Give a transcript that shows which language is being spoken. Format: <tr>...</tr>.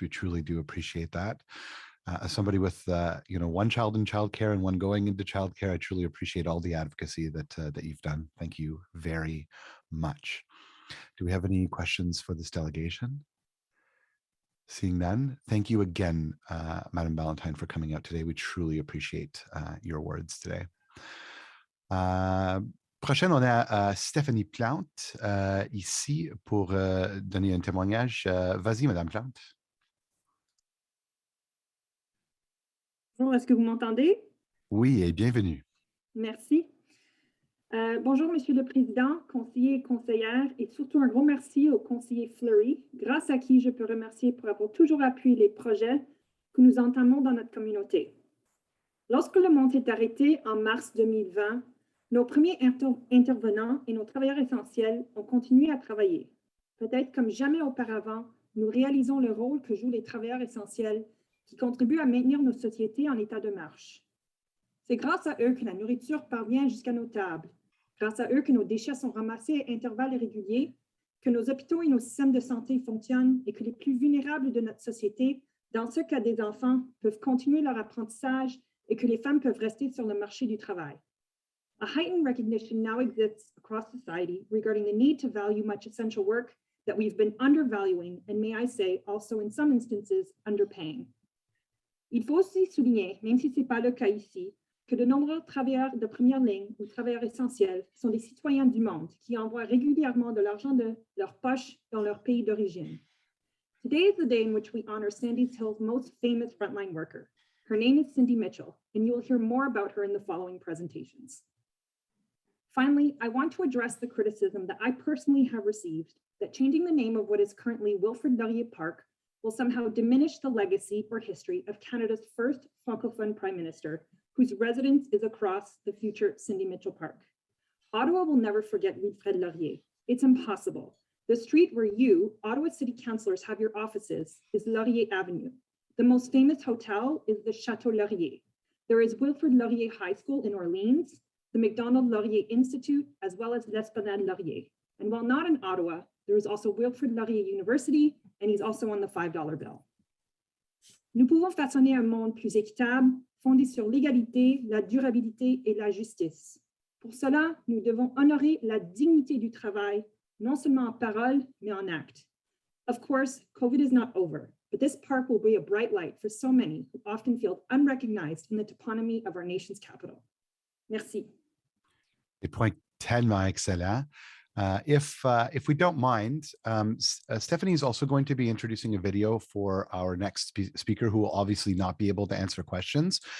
<en>We truly do appreciate that. As somebody with one child in childcare and one going into childcare, I truly appreciate all the advocacy that you've done. Thank you very much. Do we have any questions for this delegation? Seeing none, thank you again, Madam Ballantyne, for coming out today. We truly appreciate your words today.</en> <fr>Prochaine, on a Stéphanie Plante ici pour donner un témoignage. Vas-y, Madame Plante. Bonjour, est-ce que vous m'entendez? Oui, et bienvenue. Merci. Bonjour, Monsieur le Président, conseillers et conseillères, et surtout un gros merci au conseiller Fleury, grâce à qui je peux remercier pour avoir toujours appuyé les projets que nous entamons dans notre communauté. Lorsque le monde s'est arrêté en mars 2020, nos premiers intervenants et nos travailleurs essentiels ont continué à travailler. Peut-être comme jamais auparavant, nous réalisons le rôle que jouent les travailleurs essentiels qui contribuent à maintenir nos sociétés en état de marche. C'est grâce à eux que la nourriture parvient jusqu'à nos tables, grâce à eux que nos déchets sont ramassés à intervalles réguliers, que nos hôpitaux et nos systèmes de santé fonctionnent et que les plus vulnérables de notre société, dans ce cas des enfants, peuvent continuer leur apprentissage et que les femmes peuvent rester sur le marché du travail.</fr> <en>A heightened recognition now exists across society regarding the need to value much essential work that we've been undervaluing and, may I say, also in some instances, underpaying.</en> <fr>Il faut aussi souligner, même si ce n'est pas le cas ici, que de nombreux travailleurs de première ligne ou travailleurs essentiels sont des citoyens du monde qui envoient régulièrement de l'argent de leur poche dans leur pays d'origine.</fr> <en>Today is the day in which we honor Sandy Hill's most famous frontline worker. Her name is Cindy Mitchell, and you will hear more about her in the following presentations. Finally, I want to address the criticism that I personally have received that changing the name of what is currently Wilfrid Laurier Park will somehow diminish the legacy or history of Canada's first Francophone Prime Minister, whose residence is across the future Cindy Mitchell Park. Ottawa will never forget Wilfrid Laurier. It's impossible. The street where you, Ottawa City Councillors, have your offices is Laurier Avenue. The most famous hotel is the Chateau Laurier. There is Wilfrid Laurier High School in Orleans, the Macdonald Laurier Institute, as well as l'Esplanade Laurier. And while not in Ottawa, there is also Wilfrid Laurier University, and he's also on the $5 bill.</en> <fr>Nous pouvons façonner un monde plus équitable, fondé sur l'égalité, la durabilité et la justice. Pour cela, nous devons honorer la dignité du travail, non seulement en parole, mais en acte.</fr> <en>Of course, COVID is not over, but this park will be a bright light for so many who often feel unrecognized in the toponymy of our nation's capital.</en> <fr>Merci. Des points tellement excellents.</fr> <en>If we don't mind, Stephanie is also going to be introducing a video for our next speaker, who will obviously not be able to answer questions.</en>